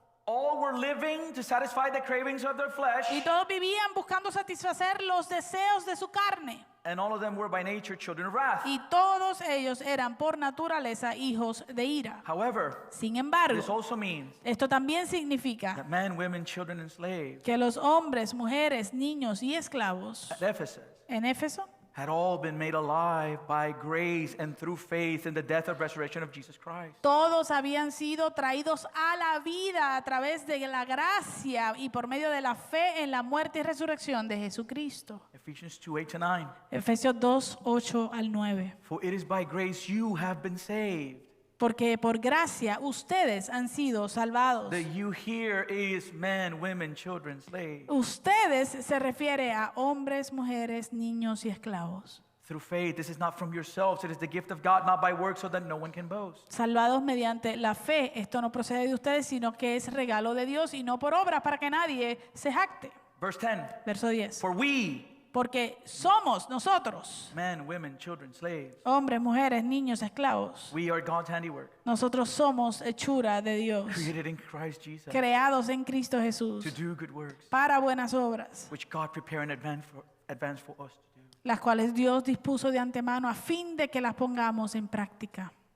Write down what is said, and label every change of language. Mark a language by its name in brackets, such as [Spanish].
[English] All were living to satisfy the cravings of their flesh, [Spanish] y todos vivían buscando satisfacer los deseos de su carne. [English] and all of them were by nature children of wrath. [Spanish] Y todos ellos eran por naturaleza hijos de ira. [English] However, [Spanish] Sin [English] this [Spanish] embargo, [English] also means [Spanish] esto también significa [English] that men, women, children, and slaves [Spanish] que los hombres, mujeres, niños y esclavos [English] at Ephesus [Spanish] en Éfeso [English] had all been made alive by grace and through faith in the death and resurrection of Jesus Christ. [Spanish] todos habían sido traídos a la vida a través de la gracia y por medio de la fe en la muerte y resurrección de Jesucristo. [English] Ephesians 2:8-9. [Spanish] Efesios 2, 8 al 9. [English] For it is by grace you have been saved. [Spanish] Porque por gracia ustedes han sido salvados. [English] The you here is men, women, children, slaves. [Spanish] Ustedes se refiere a hombres, mujeres, niños y esclavos. [English] Through faith, this is not from yourselves, it is the gift of God, not by works, so that no one can boast. [Spanish] Salvados mediante la fe. Esto no procede de ustedes, sino que es regalo de Dios y no por obras para que nadie se jacte. [English] Verse 10. [Spanish] Verso 10. [English] For we, [Spanish] Porque somos nosotros, [English] men, women, children, slaves, [Spanish] hombres, mujeres, niños, esclavos. [English] we are God's handiwork, [Spanish] Nosotros somos hechura de Dios, [English] created in Christ Jesus [Spanish] creados en Cristo Jesús [English] to do good works, [Spanish] para buenas obras, [English] which God prepared in advance for us to do. [Spanish] las cuales Dios dispuso de antemano a fin de que las pongamos en práctica.